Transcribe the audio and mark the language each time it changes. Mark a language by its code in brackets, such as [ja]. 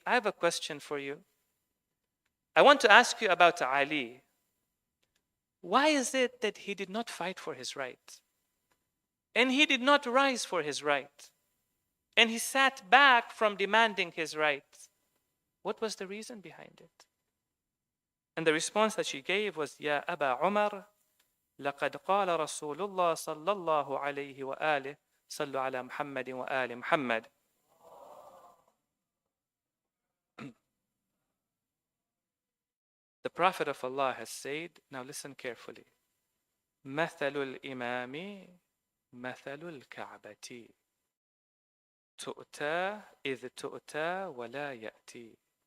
[en] I have a question for you. I want to ask you about Ali. Why is it that he did not fight for his right? And he did not rise for his right? And he sat back from demanding his right? What was the reason behind it? And the response that she gave was, [ar] Ya Aba Umar, لقد قال رسول الله صلى الله عليه وآله صلوا على محمد وآل محمد. [en] The Prophet of Allah has said, now listen carefully, [ar] مثل الإمام مثل الكعبة تؤتى إذ تؤتى ولا يأتي.